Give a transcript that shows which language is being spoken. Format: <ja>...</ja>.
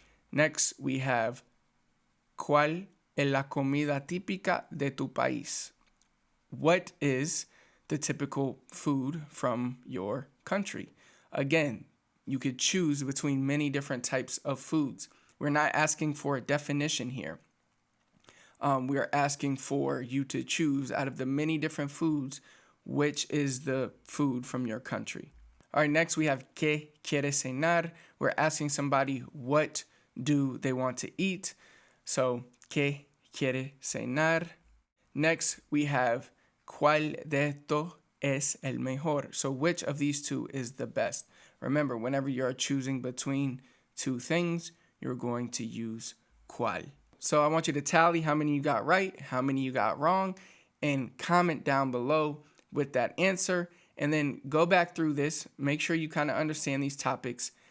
<en>Next, we have</en> <es>¿cuál es la comida típica de tu país?</es> <en>What is the typical food from your country? Again, you could choose between many different types of foods. We're not asking for a definition here. We are asking for you to choose out of the many different foods, which is the food from your country. All right, next we have</en> <es>¿qué quiere cenar?</es> <en>We're asking somebody what do they want to eat.</en> <es>So, ¿qué quiere cenar?</es> <en>Next, we have</en> <es>¿cuál de estos es el mejor?</es> <en>So, which of these two is the best? Remember, whenever you're choosing between two things, you're going to use cuál. So I want you to tally how many you got right, how many you got wrong, and comment down below with that answer. And then go back through this, make sure you kind of understand these topics.</en>